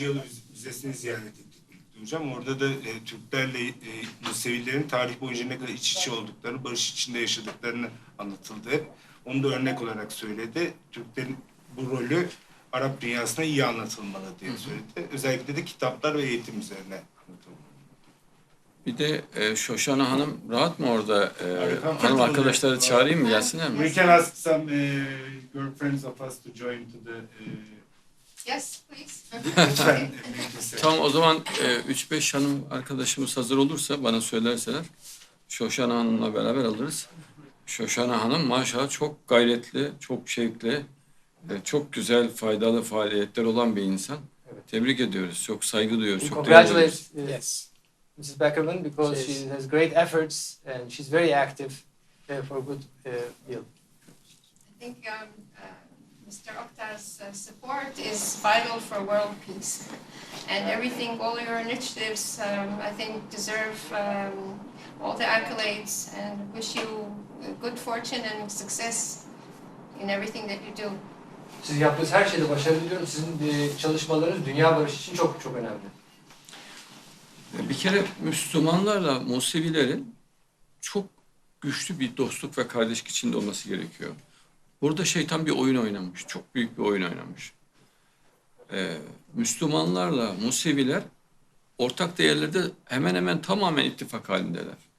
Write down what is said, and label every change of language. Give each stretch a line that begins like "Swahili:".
Turkish: yıl vizesini ziyaret ettik hocam. Orada da Türklerle Musevilerin tarih boyunca ne kadar iç içe olduklarını, barış içinde yaşadıklarını anlatıldı. Onu da örnek olarak söyledi. Türklerin bu rolü Arap dünyasına iyi anlatılmalı diye söyledi. Özellikle de kitaplar ve eğitim üzerine anlatılmalı. Bir de Şoşana Hanım rahat mı orada? Harika. Hanım arkadaşları çağırayım mı, gelsinler mi?
English: We can ask some girlfriends of us to join to the... Yes, please.
Turkish: Lütfen. Tamam, o zaman 3-5 hanım arkadaşımız hazır olursa bana söylerseler Şoşana Hanım'la beraber alırız. Şoşana Hanım maşallah çok gayretli, çok şevkli, çok güzel, faydalı faaliyetler olan bir insan. Tebrik ediyoruz, çok saygı duyuyoruz. Çok değerli ediyoruz.
English: Congratulate Yes. Mrs. Beckerman because she has great efforts and she's very active for good deal. I think Mr. Oktar's support is vital for world peace. And everything, all your initiatives, I think deserve all the accolades and wish you good fortune and success in everything that you do.
Turkish: Siz yaptığınız her şeyde başarılı diliyorum. Sizin çalışmalarınız dünya barışı için çok çok önemli. Bir kere Müslümanlarla Musevilerin çok güçlü bir dostluk ve kardeşlik içinde olması gerekiyor. Burada şeytan bir oyun oynamış, çok büyük bir oyun oynamış. Müslümanlarla Museviler ortak değerlerde hemen hemen tamamen ittifak halindeler.